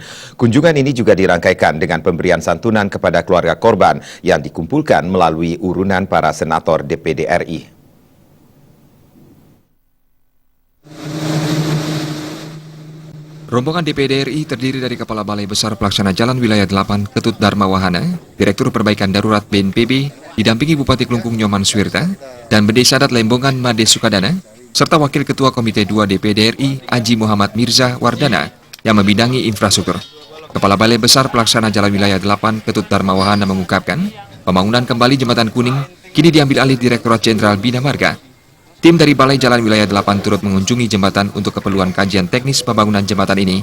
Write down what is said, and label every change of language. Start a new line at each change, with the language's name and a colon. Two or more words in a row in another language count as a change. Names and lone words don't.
Indonesian: Kunjungan ini juga dirangkaikan dengan pemberian santunan kepada keluarga korban yang dikumpulkan melalui urunan para senator DPD RI. Rombongan DPD RI terdiri dari Kepala Balai Besar Pelaksana Jalan Wilayah 8 Ketut Dharma Wahana, Direktur Perbaikan Darurat BNPB, didampingi Bupati Klungkung Nyoman Swirta, dan Bede Sadat Lembongan Made Sukadana, serta Wakil Ketua Komite 2 DPD RI Haji Muhammad Mirza Wardana yang membidangi infrastruktur. Kepala Balai Besar Pelaksana Jalan Wilayah 8 Ketut Dharma Wahana mengungkapkan, pembangunan kembali Jembatan Kuning kini diambil alih Direktorat Jenderal Bina Marga. Tim dari Balai Jalan Wilayah 8 turut mengunjungi jembatan untuk keperluan kajian teknis pembangunan jembatan ini.